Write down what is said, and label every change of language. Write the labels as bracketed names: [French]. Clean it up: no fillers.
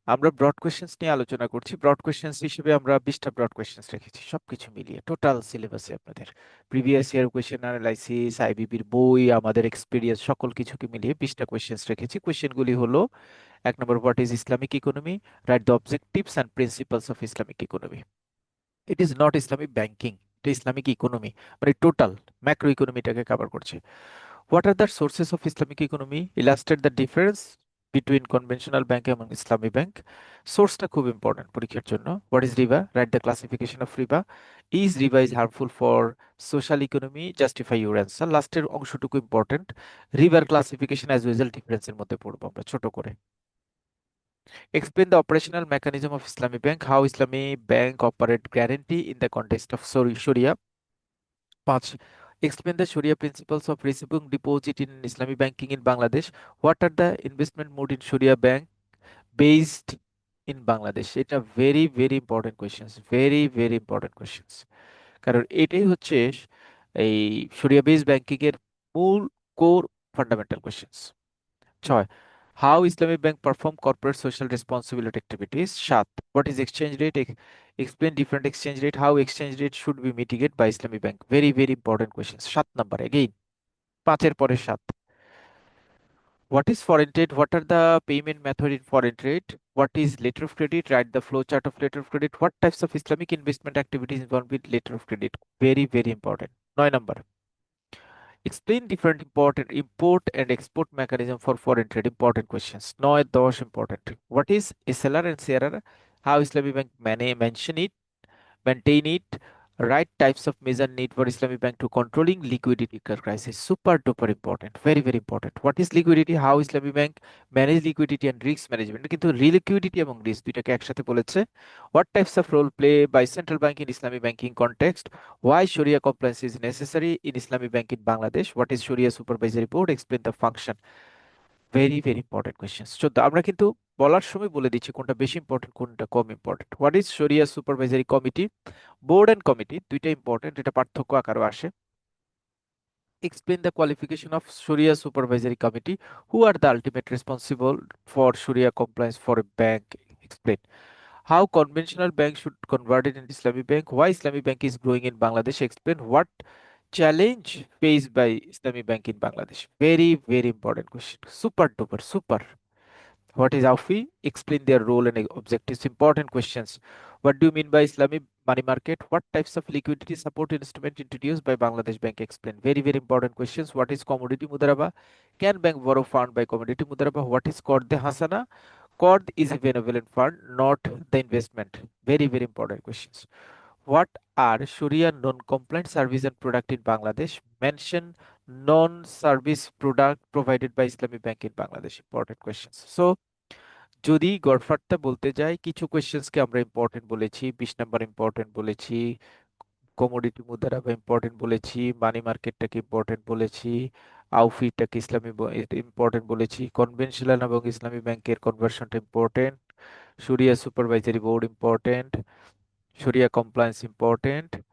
[Bangla] আমরা broad questions নিয়ে আলোচনা করছি। ব্রড কোশ্চেন্স হিসেবে আমরা 20টা ব্রড কোশ্চেন্স রেখেছি, সবকিছু মিলিয়ে টোটাল সিলেবাসে আপনাদের প্রিভিয়াস ইয়ার কোশ্চেন অ্যানালাইসিস, আইবিবির বই, আমাদের এক্সপিরিয়েন্স, সকল কিছুকে মিলিয়ে 20টা কোশ্চেন্স রেখেছি। কোশ্চেনগুলি হলো: 1 নম্বর, [English] What is Islamic economy? Right the objectives and principles of Islamic economy. It is not Islamic banking, [Bangla] এটা ইসলামিক ইকোনমি, মানে টোটাল ম্যাক্রো ইকোনমিটাকে কভার করছে। [English] What are the sources of Islamic economy? Illustrate the difference between conventional bank [Bangla] এবং ইসলামী bank. সোর্সটা খুব important পরীক্ষার জন্য। [English] What is riba? Right the classification of riba. Is riba is harmful for social economy? Justify your answer. [Bangla] লাস্টের অংশটুকু important. রিবার classification as well ডিফারেন্সের মধ্যে পড়বো আমরা ছোট করে। [English] Explain the operational mechanism of Islamic bank. How Islamic bank operate guarantee in the context of Sharia. 5. Explain the Sharia principles of receiving deposit in Islamic banking in Bangladesh. What are the investment mode in Sharia bank based in Bangladesh? [Bangla] এটা [English] very very important questions, [Bangla] very very important questions, কারণ এটাই হচ্ছে এই শরিয়া base banking এর মূল core fundamental questions. 6. [English] How Islamic Bank perform corporate social responsibility activities? 7. What is exchange rate? Explain different exchange rate. How exchange rate should be mitigated by Islamic Bank? Very, very important questions. 7 number again. [Bangla] 5-এর পরে [English] 7. What is foreign trade? What are the payment method in foreign trade? What is letter of credit? Write the flow chart of letter of credit. What types of Islamic investment activities involved with letter of credit? Very, very important. 9 number. Explain different important import and export mechanism for foreign trade. Important questions. No, those important. What is SLR and CRR? How Islamic Bank mention it, maintain it. Right types of measure need for Islamic Bank to controlling liquidity crisis. Super duper important. Very very important. What is liquidity? How Islamic Bank manage liquidity and risk management. [Bangla] কিন্তু liquidity এবং risk দুইটাকে একসাথে বলেছে। [English] What types of role play by central bank in Islamic banking context? Why Sharia compliance is necessary in Islamic bank in Bangladesh? What is Sharia supervisory board? Explain the function. Very very important question. [Bangla] আমরা কিন্তু বলার সময় বলে দিচ্ছি কোনটা বেশি important কোনটা কম important. [English] What is Sharia supervisory committee? [Bangla] Board and committee দুইটা ইম্পর্টেন্ট, এটা পার্থক্য আকারও আসে। [English] Explain the qualification of Sharia supervisory committee. Who are the ultimate responsible for Sharia compliance for a bank? Explain. How conventional bank should convert it in Islamic bank? Why Islamic bank is growing in Bangladesh? Explain what challenge faced by Islamic bank in Bangladesh. Very, very important question. Super duper, super. What is AUFI? Explain their role and objectives. Important questions. What do you mean by Islamic Money market. What types of liquidity support instrument introduced by Bangladesh Bank? Explain. Very, very important questions. What is commodity mudaraba? Can bank borrow fund by commodity mudaraba? What is Qard Hasana? Qard is a benevolent fund, not the investment. Very, very important questions. What are Sharia non-compliant service and product in Bangladesh? Mention non-service product provided by Islamic Bank in Bangladesh. Important questions. [Bangla] So যদি গড়ফাটটা বলতে যাই, কিছু কোয়েশ্চেন্সকে আমরা important বলেছি, 20 number important বলেছি, commodity Mudaraba important বলেছি, মানি মার্কেটটাকে important বলেছি, আউফিটাকে ইসলামী important বলেছি, কনভেনশনাল এবং ইসলামী ব্যাংকের কনভার্সনটা ইম্পর্টেন্ট, শরিয়া সুপারভাইজারি বোর্ড ইম্পর্টেন্ট, শরিয়া কমপ্লায়েন্স ইম্পর্টেন্ট,